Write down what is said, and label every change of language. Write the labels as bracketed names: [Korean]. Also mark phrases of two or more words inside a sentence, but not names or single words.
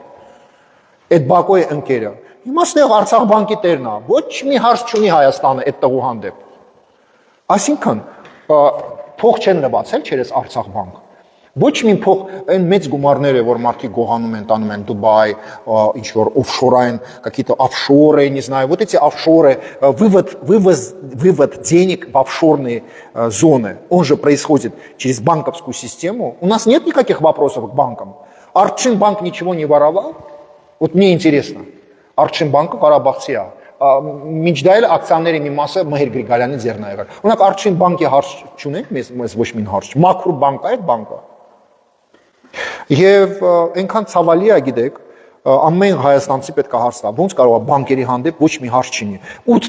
[Armenian] Այդ Բակոյի ընկերը։ Հիմա ստեղ Արցախ բանկի տերն է, ոչ մի հարց չունի Հայաստանը այդ տղու հանդեպ։ Այսինքն փող չեն նվացել չերես Արցախ բանկ։ Ոչ մի փող այն մեծ գումարները, որ մարդիկ գողանում են, տանում են Դուբայ, ինչ որ офшорային, [Russian] какие-то офшоры, не знаю, вот эти офшоры, вывод денег в офшорные зоны, он же происходит через банковскую систему. У нас нет никаких вопросов к банкам. Арчинбанк ничего не воровал. Вот мне интересно. [Armenian] Арчинбанк Ղարաբաղցի է։ Միջդայել ակցիաների մի մասը Մհեր Գրիգարյանի ձեռն է եղել։ Օրինակ Արչին բանկի հարց չունենք, մեզ ոչ մի հարց։ Մաքուր բանկ է այդ բանկը։ Եվ այնքան ցավալի է, գիտեք, ամեն հայաստանցի պետք է հարց տա, ոնց կարող է բանկերի հանդեպ ոչ մի հարց չինի։ 8